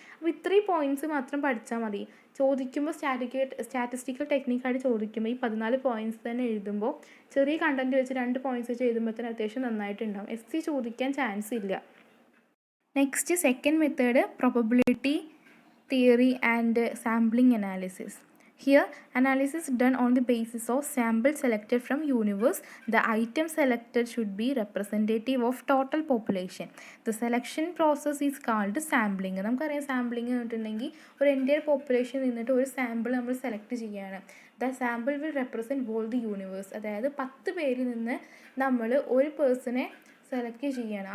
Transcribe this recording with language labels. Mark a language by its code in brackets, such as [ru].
[ml] അപ്പോൾ ഇത്രയും പോയിൻറ്റ്സ് മാത്രം പഠിച്ചാൽ മതി. ചോദിക്കുമ്പോൾ സ്റ്റാറ്റിസ്റ്റിക്കൽ ടെക്നിക്കായിട്ട് ചോദിക്കുമ്പോൾ ഈ 14 പോയിൻറ്റ്സ് തന്നെ എഴുതുമ്പോൾ ചെറിയ കണ്ടൻറ്റ് വെച്ച് 2 പോയിൻറ്റ്സ് വെച്ച് എഴുതുമ്പോൾ തന്നെ അത്യാവശ്യം നന്നായിട്ടുണ്ടാവും. എസ് ചോദിക്കാൻ ചാൻസ് ഇല്ല. Next second method probability [en] theory and sampling analysis. Here, analysis done on the basis of sample selected from universe. The item selected should be representative of total population. The selection process is called sampling. [ml] നമുക്കറിയാം sampling എന്ന് പറഞ്ഞിട്ടുണ്ടെങ്കിൽ ഒരു entire population നിന്നിട്ട് ഒരു sample നമ്മൾ select ചെയ്യുകയാണ്. [en] The sample will represent all the universe. [ml] അതായത് 10 പേരിൽ നിന്ന് നമ്മൾ ഒരു പേഴ്സണെ സെലക്ട് ചെയ്യുകയാണ്.